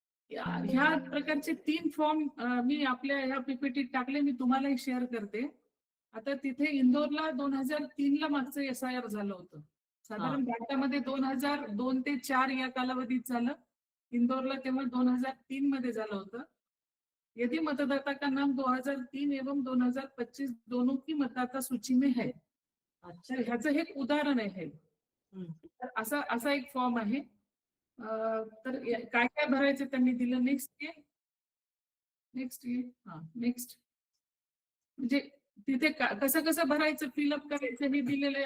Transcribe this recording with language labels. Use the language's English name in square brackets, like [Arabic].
[Marathi] ह्या प्रकारचे 3 फॉर्म मी आपल्या ह्या PPT टाकले, मी तुम्हालाही शेअर करते. आता तिथे इंदोरला 2003 ला मागचं SIR झालं होतं, साधारण भारतामध्ये 2002 ते 4 या कालावधीत झालं. इंदोरला तेव्हा 2003 मध्ये झालं होतं. [Hindi] यदि मतदाता का नाम 2003 एवं 2025 दोनों की मतदाता सूची में है. अच्छा. [Marathi] तर ह्याचं हे एक उदाहरण आहे. हम्म. तर असा असा एक फॉर्म आहे. तर काय काय भरायचं त्यांनी दिलं. [Hindi] नेक्स्ट ये. नेक्स्ट ये. [Marathi] हा नेक्स्ट. म्हणजे तिथे कसं कसं भरायचं, फिलअप करायचं हे दिलेलं आहे.